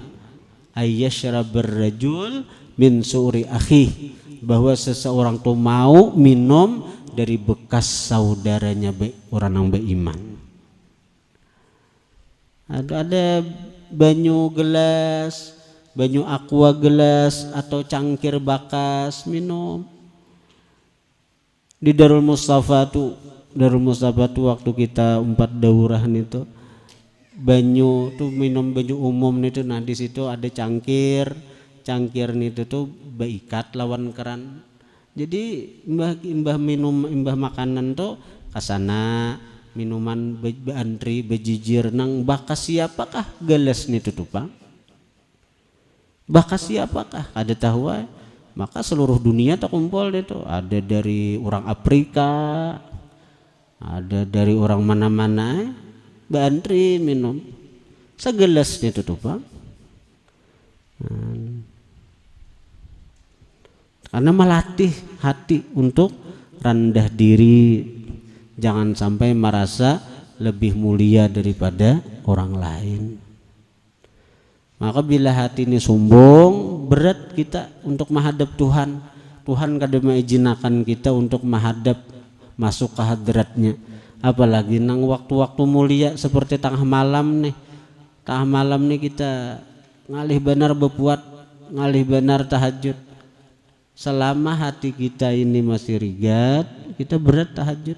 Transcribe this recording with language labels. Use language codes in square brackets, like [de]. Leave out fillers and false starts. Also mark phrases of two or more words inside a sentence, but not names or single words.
[ar] Ayyashrabar rajul min su'ri akhi, [bjn] bahwa seseorang tuh mau minum dari bekas saudaranya, orang yang beriman. Ada banyu gelas, banyu aqua gelas atau cangkir bakas minum. Di Darul Mustafa tuh waktu kita 4 daurahan itu, banyu tuh minum banyu umum itu, nah di situ ada cangkir itu tuh beikat lawan keran. Jadi imbah minum, imbah makanan tuh kasana minuman beantri bejijir nang bakas siapakah gelas nih tuh Pak? Bakas siapakah? Ada tahu ya? Maka seluruh dunia tak kumpul itu. Ada dari orang Afrika, ada dari orang mana-mana, beantri minum segelas itu tuh Pak. [id] Karena melatih hati untuk rendah diri, Jangan sampai merasa lebih mulia daripada orang lain. Maka bila hati ini sombong, berat kita untuk menghadap Tuhan. Tuhan kadang mengizinkan kita untuk menghadap, masuk ke hadratnya. [bjn] Apalagi nang waktu-waktu mulia seperti tengah malam nih. Tengah malam nih kita ngalih benar bepuat, ngalih benar tahajud. Selama hati kita ini masih rigat, kita berat tahajud.